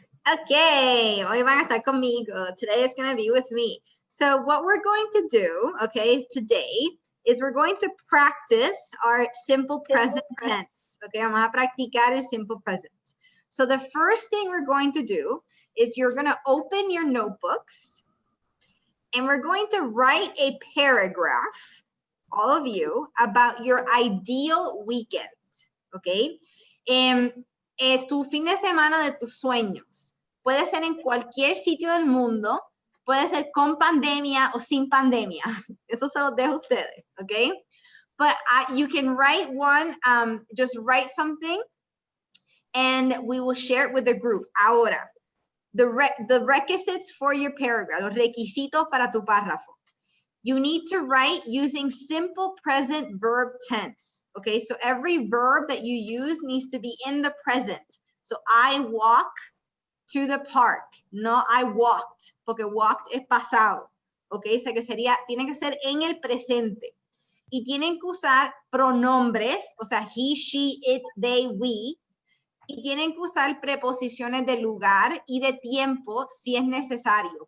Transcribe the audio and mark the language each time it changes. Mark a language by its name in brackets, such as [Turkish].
[Spanish] Okay, hoy van a estar conmigo. [English] Today is going to be with me. So what we're going to do, okay, today is we're going to practice our simple present tense. Okay, [Spanish] vamos a practicar el simple present. [English] So the first thing we're going to do is you're going to open your notebooks and we're going to write a paragraph, all of you, about your ideal weekend. [Spanish] Okay, tu fin de semana de tus sueños. Puede ser en cualquier sitio del mundo, puede ser con pandemia o sin pandemia. Eso se los dejo a ustedes, okay? [English] But you can write one, just write something, and we will share it with the group. [Spanish] Ahora, [English] the requisites for your paragraph, [Spanish] los requisitos para tu párrafo. [English] You need to write using simple present verb tense, okay? So every verb that you use needs to be in the present. So I walk to the park. No, I walked, [Spanish] porque walked es pasado, [English] okay? [Spanish] O sea que sería, tiene que ser en el presente. Y tienen que usar pronombres, o sea, he, she, it, they, we. Y tienen que usar preposiciones de lugar y de tiempo si es necesario.